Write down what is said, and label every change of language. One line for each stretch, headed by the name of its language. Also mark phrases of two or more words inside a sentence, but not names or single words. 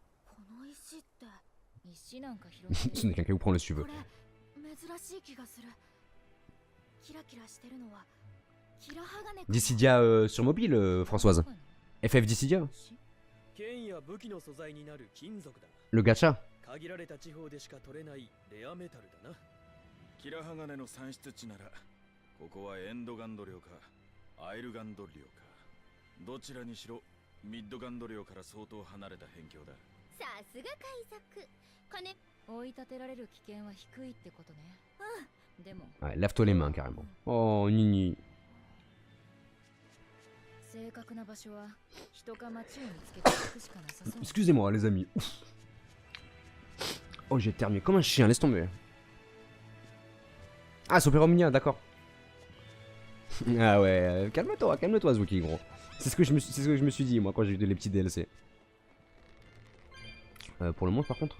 French: Ce n'est qu'un qui vous prend le suiveux. Dissidia sur mobile, Françoise. FF Dissidia. Le gacha.
Japanese: キラハガネの産出地ならここはエンドガンド領かアイルガンド領かどちらにしろミッドガンド領から相当離れた辺境ださすが海賊金追い立てられる危険は低いってことね。でも
French: Ouais, lave-toi les mains carrément. Oh, Nini.
Japanese: 正確な場所は人か町を見つけていくしかなさそう。
French: Excusez-moi les amis. Oh, j'ai éternué comme un chien, laisse tomber. Ah, Super Omnia, d'accord. Ah ouais, calme-toi Zuki, gros. C'est ce que je me suis dit moi quand j'ai vu les petits DLC. Pour le moment par contre...